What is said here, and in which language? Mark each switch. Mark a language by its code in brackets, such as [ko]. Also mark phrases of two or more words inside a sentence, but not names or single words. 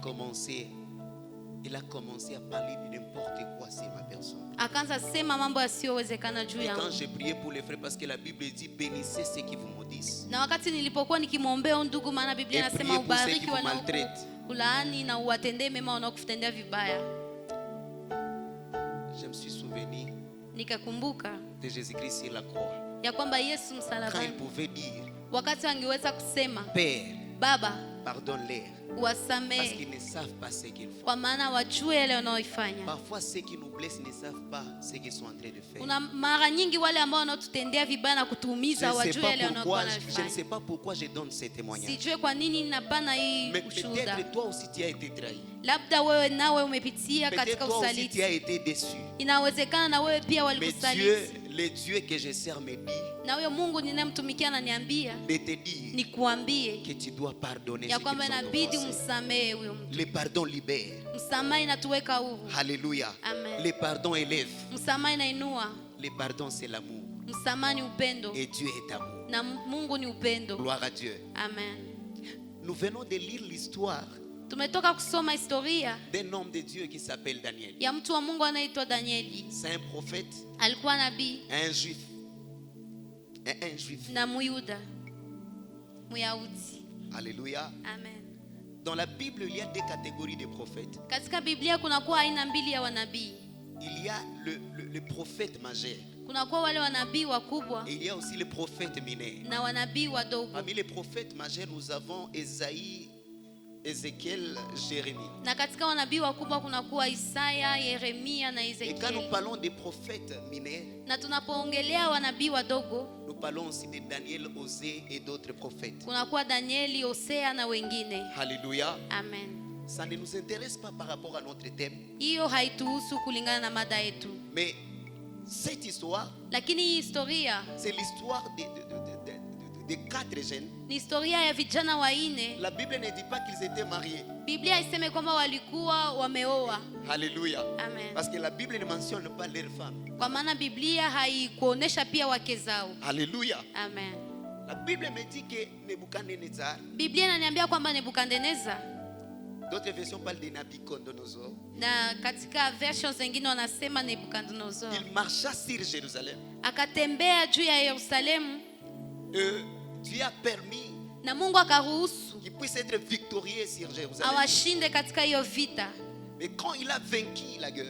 [fr] il a commencé à parler de n'importe quoi sur ma personne. [sw] akaanza sema mambo yasiyowezekana juu [fr] Et quand [sw] yangu. [fr] j'ai prié pour les frères, parce que la Bible dit, bénissez ceux qui vous maudissent. [sw] Na wakati nilipokuwa nikimwombea huyo ndugu, maana Biblia [fr] Et [sw] inasema [fr] priez pour ceux qui [sw] ubariki [fr] vous maltraitent. [sw] wanaokulaani na uwatendee mema wanaokutendea vibaya. [fr] Je me suis souvenu [sw] Nikakumbuka [fr] de Jésus-Christ sur la croix. [sw] ya kwamba Yesu [fr] Quand il [sw] msalabani, [fr] pouvait dire, [sw] wakati angeweza kusema [fr] Père, [sw] Baba, [fr] pardonne-leur, parce [sw] wasamehe [fr] qu'ils ne savent pas ce qu'ils font. [sw] kwa maana wajue yale wanaoifanya. [fr] Parfois, ceux qui nous blessent ne savent pas ce qu'ils sont en train de faire. [sw] Kuna mara nyingi wale ambao wanaotutendea vibaya na [fr] Je [sw] kutuumiza [fr] ne sais [sw] wajue [fr] pas [sw] yale [fr] pourquoi, [sw] wanaokuwa [fr] je ne [sw] wanafanya. [fr] sais pas pourquoi je donne ces témoignages. [sw] Sijue kwa nini napana hii [fr] Mais [sw] ushuhuda. [fr] peut-être toi aussi tu as été trahi. [sw] Labda wewe nawe umepitia [fr] Peut-être [sw] katika [fr] toi aussi tu [sw] usaliti. [fr] as été déçu. [sw] Inawezekana na wewe pia [fr] Mais Dieu, [sw] walikusaliti, [fr] le Dieu que je sers me dit [sw] na huyo Mungu ninayemtumikia ananiambia [fr] de te dire [sw] nikuambie [fr] que tu dois pardonner [sw] ya [fr] ceux qui [sw] kwamba [fr] nous ont [sw] inabidi [fr] offensés. [sw] umsamehe huyo mtu. [fr] Le pardon libère. [sw] Msamaha inatuweka huru. [fr] Alléluia. Amen. Le pardon élève. [sw] Msamaha inainua. [fr] Le pardon c'est l'amour. [sw] Msamaha ni upendo. [fr] Et Dieu est amour. [sw] Na Mungu ni upendo. [fr] Gloire à Dieu. Amen. Nous venons de lire l'histoire [sw] Tumetoka kusoma historia [fr] d'un homme de Dieu qui s'appelle Daniel. [sw] ya mtu wa Mungu anaitwa Danieli. [fr] C'est un prophète, [sw] Alikuwa nabii [fr] un juif. Un juif. [sw] na Muyuda. Muyahudi. [fr] Alléluia. Amen. Dans la Bible, il y a deux catégories de prophètes. [sw] Katika Biblia kunakuwa aina mbili ya wanabii. [fr] Il y a le prophète majeur [sw] Kunakuwa wale wanabii wakubwa [fr] et il y a aussi le prophète mineur. [sw] na wanabii wadogo. [fr] Parmi les prophètes majeurs, nous avons Esaïe, Ézéchiel, Jérémie. [sw] Na katika wanabii wakubwa kunakuwa Isaya, Yeremia na [fr] Et quand nous [sw] Ezekiel. [fr] parlons des prophètes mineurs, [sw] Na tunapoongelea wanabii wadogo [fr] nous parlons aussi de Daniel, Osée et d'autres prophètes. [sw] kunakuwa Danieli, Hosea na wengine. [fr] Alléluia. Amen. Ça ne nous intéresse pas par rapport à notre thème. [sw] Hiyo haituhusu kulingana na mada yetu. [fr] Mais cette histoire, [sw] Lakini hii historia [fr] c'est l'histoire de quatre jeunes. [sw] ni historia ya vijana wanne. [fr] La Bible ne dit pas qu'ils étaient mariés. [sw] Biblia iseme kwamba walikuwa wameoa. [fr] Alléluia. Amen. Parce que la Bible ne mentionne pas leurs femmes. [sw] Kwa maana Biblia haikuonesha pia wake zao. [fr] Alléluia. Amen. La Bible me dit que Nebuchadnezzar, [sw] Biblia inaniambia kwamba Nebukadneza, [fr] d'autres versions parlent de Nabucodonosor, [sw] na katika versions zingine wanasema Nebukadnezar, [fr] il marcha sur Jérusalem. [sw] akatembea juu ya Yerusalemu [fr] Dieu a permis [sw] na Mungu akaruhusu [fr] qu'il puisse être victorieux sur Jérusalem. [sw] awashinde katika hiyo vita. [fr] Mais quand il a vaincu la guerre,